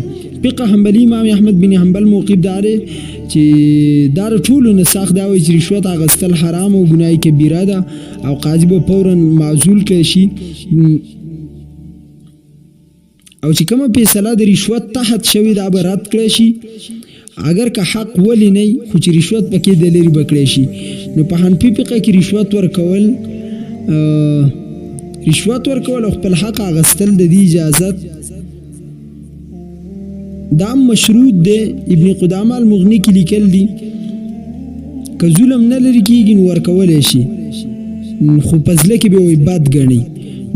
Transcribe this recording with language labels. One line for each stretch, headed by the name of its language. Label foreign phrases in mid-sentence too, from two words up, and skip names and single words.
Pashto: فقه حنبلي امام احمد بن حنبل موقف دا دی چې دا ټولو نه سخت دا وایي چې رشوت اخیستل حرام او ګناه کبیره ده او قاضي به فورا معزول کړی شي. او چې کومه فیصله د رشوت تحت شوی دا به رد کړی شي،
Persian: اگر که
Pashto: حق ولی نه خو چې رشوت پکې د لرې به کړی شي. نو په حنفي فقه کې رشوت ورکول او خپل حق اخیستل د دې اجازت دا مشروط دی. ابن قدامه المغني کې لیکل دي که ظلم نه لرې کېږي نو ورکولی شي، خو په زړه کې به وایي بد ګڼي.